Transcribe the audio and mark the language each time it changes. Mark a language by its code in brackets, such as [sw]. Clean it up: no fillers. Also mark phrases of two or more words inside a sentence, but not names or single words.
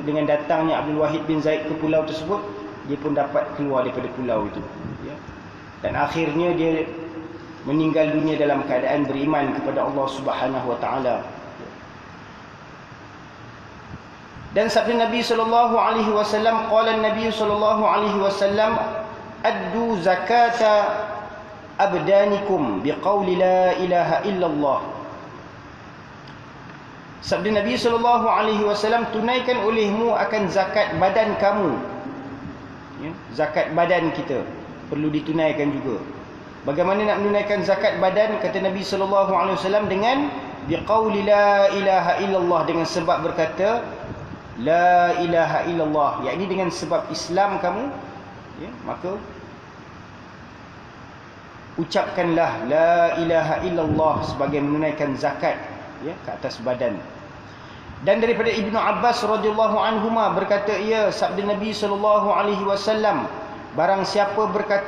[ms] Dengan datangnya Abdul Wahid bin Zaid ke pulau tersebut, dia pun dapat keluar daripada pulau itu, ya. Dan akhirnya dia meninggal dunia dalam keadaan beriman kepada [ar] الله سبحانه وتعالى. [ms] Dan sabda [ar] نبي صلى الله عليه وسلم، قال نبي صلى الله عليه وسلم، أدوا زكاة أبدانكم بقول لا إله إلا الله. Sabda نبي صلى الله عليه وسلم, [ms] tunaikan olehmu akan zakat badan kamu, ya, zakat badan kita perlu ditunaikan juga, Bagaimana nak menunaikan zakat badan? [ar] Kata نبي صلى الله عليه وسلم dengan بقول لا إله إلا الله, [ms] dengan sebab berkata [ar] لا إله إلا الله, [ms] yakni dengan sebab Islam kamu, ya, maka ucapkanlah [ar] لا إله إلا الله [ms] sebagai menunaikan zakat, ya, ke atas badan. Dan daripada Ibnu Abbas [ar] رضي الله عنهما [ms] berkata, ia sabda Nabi [ar] صلى الله عليه وسلم, [ms] barang siapa berkata